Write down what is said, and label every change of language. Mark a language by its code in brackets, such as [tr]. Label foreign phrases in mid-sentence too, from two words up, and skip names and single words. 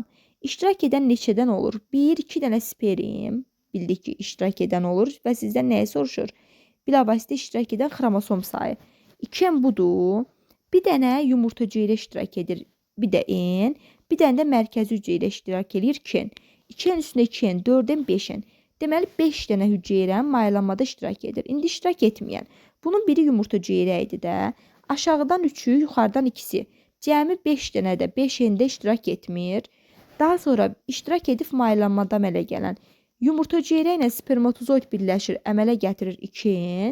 [az] İştirak edən neçədən olur? 1-2 dənə sperm. Bildik ki, iştirak edən olur və sizdən nəyə soruşur? Bilavasitə iştirak edən xromosom sayı. 2 budur. Bir dənə yumurta hüceyrə iştirak edir. Bir də en. Bir dənə də mərkəzi hüceyrə iştirak edir 2-in. 2-in üstünə 2-in, 4-in, 5-in. Deməli 5 dənə hüceyrə mayalanmada iştirak edir. İndi iştirak etməyən. Bunun biri yumurta hüceyrə idi də. Aşağıdan 3-ü, yuxarıdan 2-si. Cəmi 5 dənə də 5-ində iştirak etmir. Daha sonra iştirak edib mayalanmada əmələ gələn. Yumurta hüceyrə ilə spermatozoid birləşir, əmələ gətirir 2-in.